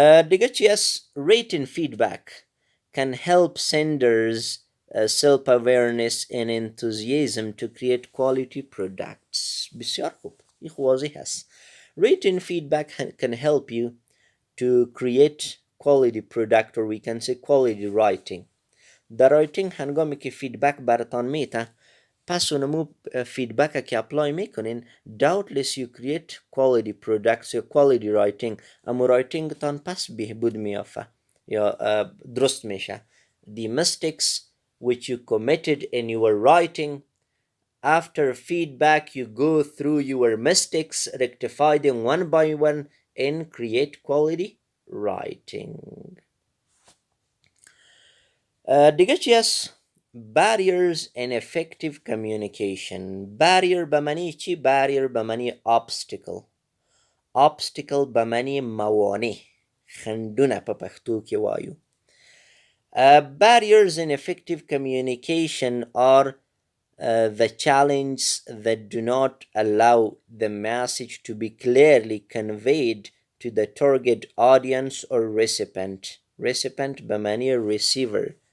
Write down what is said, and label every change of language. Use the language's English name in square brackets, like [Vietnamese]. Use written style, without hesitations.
[Persian] دیگه چی است؟ [English] written feedback can help senders self-awareness and enthusiasm to create quality products. [Persian] بسیار خوب، این واضح است. [English] Written feedback can help you to create quality product, or we can say quality writing. [Persian] در رایتینگ هنگامی که فیدبک براتان میته، پس اونمو فیدبک که اپلای میکنین، [English] doubtless you create quality products [Persian] یا quality writing. اما رایتینگ تان پس بهبود میافه یا درست میشه. [English] The mistakes which you committed in your writing, after feedback you go through your mistakes, rectify them one by one and create quality writing. [Persian] دیگه چی است؟ [English] barriers in effective communication. [Persian] barrier به معنی چی؟ barrier به معنی obstacle. obstacle به معنی موانع، [Pashto] خندونه په پښتو کې وایو. [English] barriers in effective communication are the challenges that do not allow the message to be clearly conveyed to the target audience or recipient. [Persian] recipient به معنی receiver.